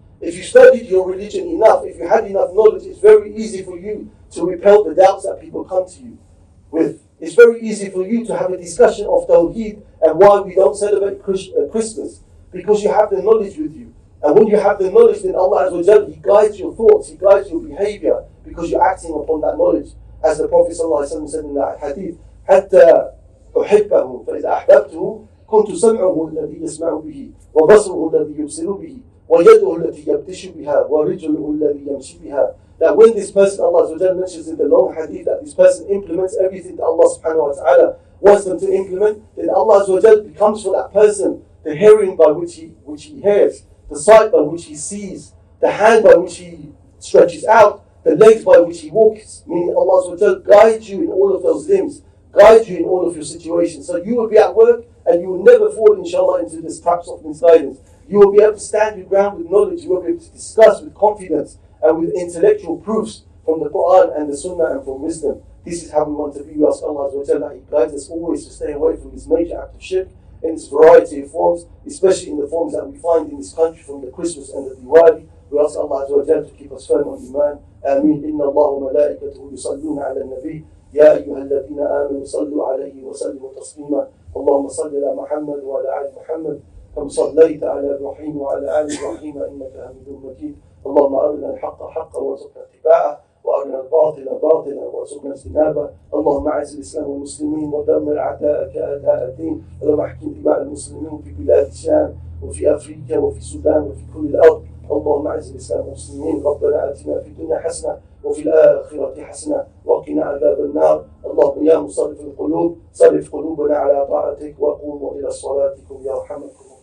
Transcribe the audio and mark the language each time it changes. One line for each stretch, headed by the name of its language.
English: If you studied your religion enough, if you had enough knowledge, it's very easy for you to repel the doubts that people come to you with. It's very easy for you to have a discussion of Tawheed and why we don't celebrate Christmas, because you have the knowledge with you. And when you have the knowledge, then Allah Azza wa Jal, He guides your thoughts, He guides your behavior, because you're acting upon that knowledge. As the Prophet ﷺ said in that hadith,
Arabic: حتى أحبه فإذا أحببته كنت سمعه الذي يسمع به وبصره الذي يبصر به ويده التي يبتش بها ورجله الذي يمشي بها.
English: That when this person, Allah Azza wa Jal mentions in the long hadith, that this person implements everything that Allah subhanahu wa ta'ala wants them to implement, then Allah Azza wa Jal becomes for that person the hearing by which he hears, the sight by which he sees, the hand by which he stretches out, the legs by which he walks. Meaning Allah Azza wa Jal guides you in all of those limbs, guides you in all of your situations. So you will be at work and you will never fall, inshallah, into this traps of misguidance. You will be able to stand your ground with knowledge. You will be able to discuss with confidence and with intellectual proofs from the Quran and the Sunnah and from wisdom. This is how we want to be. We ask Allah Azza wa Jal that He guides us always to stay away from this major act of shirk in its variety of forms, especially in the forms that we find in this country from the Christmas and the Diwali. We ask Allah Azza wa Jal to keep us firm on Iman. Ameen.
Arabic: Inna Allah wa malaikatahu yusalluna ala nabi. يا أيها الذين آمنوا صلوا عليه وسلموا تسليما اللهم صل على محمد وعلى آل محمد كما صليت على إبراهيم وعلى آل إبراهيم إنك حميد مجيد اللهم أرنا الحق حقا وارزقنا اتباعه وأرنا الباطل باطلا وارزقنا اجتنابه اللهم أعز الإسلام والمسلمين ودمر أعداءك أعداء الدين اللهم احكم دماء المسلمين في بلاد الشام وفي أفريقيا وفي السودان وفي كل الأرض اللهم أعز الإسلام والمسلمين ربنا آتنا في الدنيا حسنة وفي الآخرة حسنة وقنا عذاب النار اللهم يا مصرف القلوب صرف قلوبنا على طاعتك وقوموا إلى صلاتكم يرحمكم